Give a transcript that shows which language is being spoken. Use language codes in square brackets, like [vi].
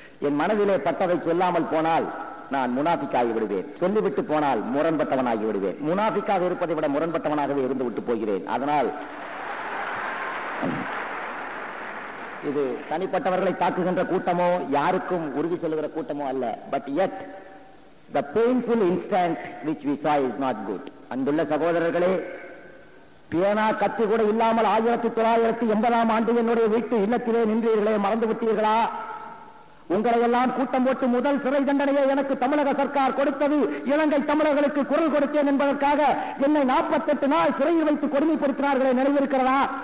[ta] என் மனதிலே பட்டதை சொல்லாமல் போனால் நான் முனாஃபிக்காகி விடுவேன். சொல்லிவிட்டு போனால் முரண்பட்டவனாகி விடுவேன். முனாஃபிக்காக இருப்பதை விட முரண்பட்டவனாகவே இருந்து விட்டு போகிறேன். அதனால் இது தனிப்பட்டவர்களை தாக்குகின்ற கூட்டமோ யாருக்கும் உறுதி சொல்லுகிற கூட்டமோ அல்ல. [en] But yet the painful instant which we saw is not good. [ta] அன்புள்ள சகோதரர்களே, பேனா கத்தி கூட இல்லாமல் 1980ஆம் ஆண்டு என்னுடைய வீட்டு இல்லத்திலே நின்றீர்களே, மறந்து விட்டீர்களா? உங்களை எல்லாம் கூட்டம் போட்டு முதல் சிறை தண்டனையை எனக்கு தமிழக சர்க்கார் கொடுத்தது இலங்கை தமிழர்களுக்கு குரல் கொடுத்தேன் என்பதற்காக என்னை 48 நாள் சிறையில் வைத்து கொடுமைப்படுத்தினார்களே, நினைவிருக்கிறதா?